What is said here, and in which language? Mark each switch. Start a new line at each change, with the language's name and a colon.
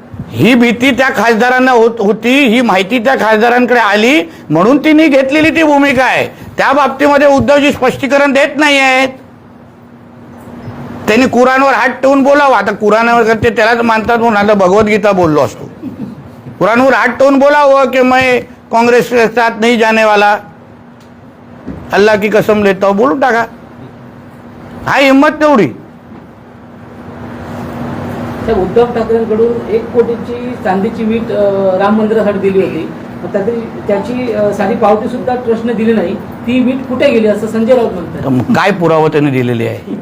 Marathi: ही भीती त्या खासदारांना होती, ही माहिती त्या खासदारांकडे आली, म्हणून तिने घेतलेली ती भूमिका आहे. त्या बाबतीमध्ये उद्धवजी स्पष्टीकरण देत नाही आहेत. त्यांनी कुराणवर हात ठेवून बोलावं. आता कुराणावर ते त्यालाच मानतात म्हणून आता भगवद्गीता बोललो असतो. कुराणवर हात ठेवून बोलावं की
Hindi: मैं काँग्रेस के साथ नहीं जाने वाला, अल्लाह की कसम लेता हूं,
Marathi: बोलून टाका. हा हिंमत तेवढी. त्या उद्धव ठाकरेंकडून 1 कोटीची चांदीची वीट राम मंदिरासाठी दिली होती, त्याची साधी पावती सुद्धा ट्रस्टने दिली नाही. ती वीट कुठे गेली असं संजय राऊत म्हणतात. काय पुरावा त्यांनी दिलेली आहे?